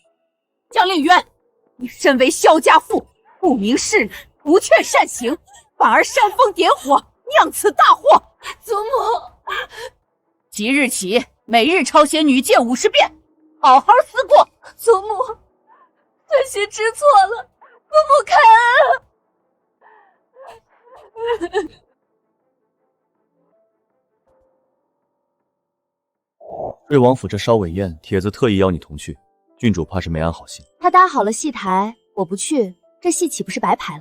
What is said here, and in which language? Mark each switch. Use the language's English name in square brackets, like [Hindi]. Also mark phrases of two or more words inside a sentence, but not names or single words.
[Chinese] 江令淵，你身為蕭家婦，不明事理，不勸善行，反而煽風點火，釀此大禍。祖母，即日起，每日抄寫女誡50遍，好好思過。祖母，遵循知錯了，祖母開恩。瑞王府这烧尾宴，帖子特意邀你同去，郡主怕是没安好心。他搭好了戏台，我不去，這戲豈不是白排了？